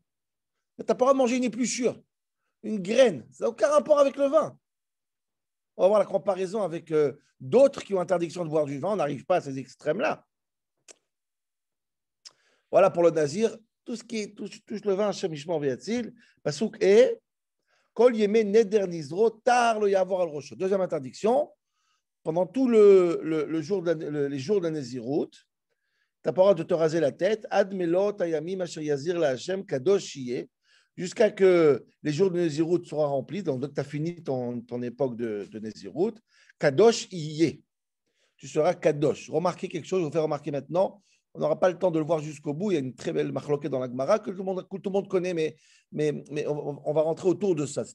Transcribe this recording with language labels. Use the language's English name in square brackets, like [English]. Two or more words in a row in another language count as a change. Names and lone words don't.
[French] Tu n'as pas le droit de manger une épluchure. Une graine, ça n'a aucun rapport avec le vin. On va voir la comparaison avec d'autres qui ont interdiction de boire du vin. On n'arrive pas à ces extrêmes-là. Voilà pour le nazir, tout ce qui touche le vin, [Hebrew] השם ישמור ויציל פסוק את כל ימי נדר נזרו תער לא יעבור על ראשו. [French] Deuxième interdiction, pendant tout les jours de la Nézirut, tu n'as pas le droit de te raser la tête, [Hebrew] עד מלאת הימים אשר יזיר ל השם קדוש יהיה, [French] jusqu'à que les jours de Nézirut soient remplis, donc tu as fini ton époque de Nézirut, [Hebrew] קדוש יהיה. [French] Tu seras Kadosh. Remarquez quelque chose, je vais vous faire remarquer maintenant. On n'aura pas le temps de le voir jusqu'au bout. Il y a une très belle marloquette dans la Gemara que tout le monde connaît, mais on va rentrer autour de ça.